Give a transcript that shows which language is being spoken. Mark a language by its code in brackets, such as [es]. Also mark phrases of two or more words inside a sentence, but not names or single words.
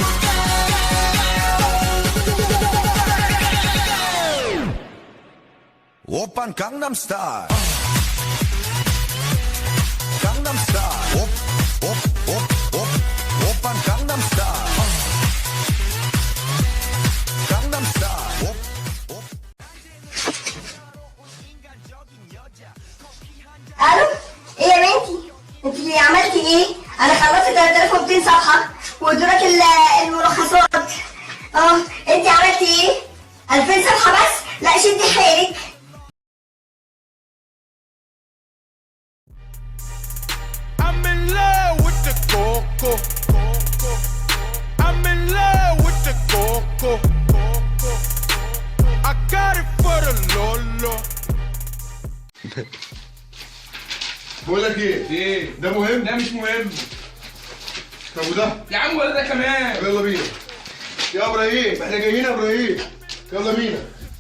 [ko] 가볼까 오빤 강남스타일 강남스타일 오빤 강남스타일 강남스타일 [ar] الو ايه يا بنتي انت عملتي ايه؟ انا خلصت 3200 صفحه وادولك الملخصات. انت عملتي ايه؟ 2000 صفحه بس؟ لا شدي حيلك. [en] I'm in love with the coco. I'm in love with the coco. I got it for the Lolo. [ar] بقول لك ايه ده مهم لا مش مهم طب وده يا عم ولا ده كمان. يلا بينا يا ابراهيم احنا جايين يا ابراهيم يلا بينا